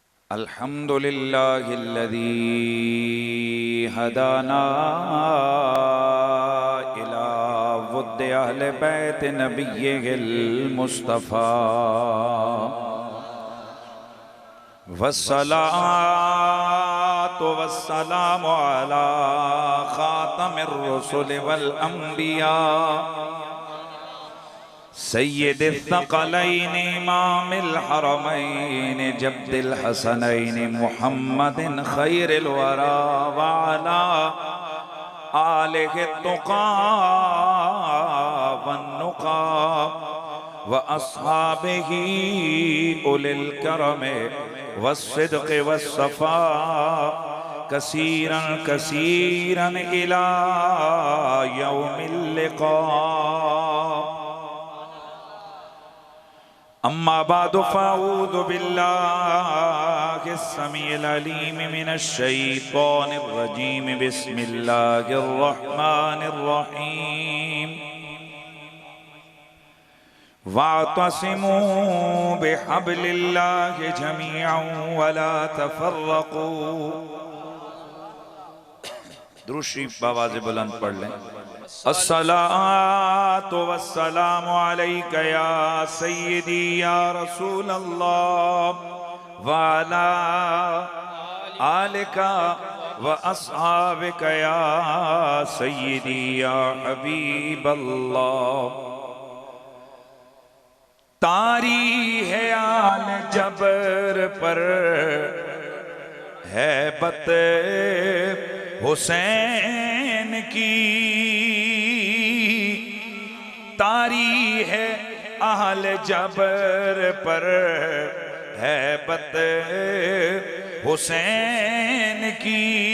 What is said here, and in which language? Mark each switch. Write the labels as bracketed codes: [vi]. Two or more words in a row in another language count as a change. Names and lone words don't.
[ar] الحمد لله الذي هدانا إلى ود أهل بيت نبي المصطفى والصلاة والسلام على خاتم الرسل والأنبياء سيد الثقلين إمام الحرمين جد الحسنين محمد خير الورى وعلى آله التقى والنقى وأصحابه أولي الكرم والصدق والصفا كثيرا كثيرا إلى يوم اللقاء. أما بعد فأعوذ بالله السميع العليم من الشيطان الرجيم بسم الله الرحمن الرحيم. واعتصموا بحبل الله جميعا ولا تفرقوا. [ur] درود شریف آواز بلند پڑھ لیں. [ar] الصلاة والسلام عليك يا سيدي يا رسول الله وعلى آلك وأصحابك يا سيدي يا حبيب الله. [ur] طاری ہے آل جبر پر ہے بت حسین کی، طاری ہے اہل جبر پر ہے بت حسین کی.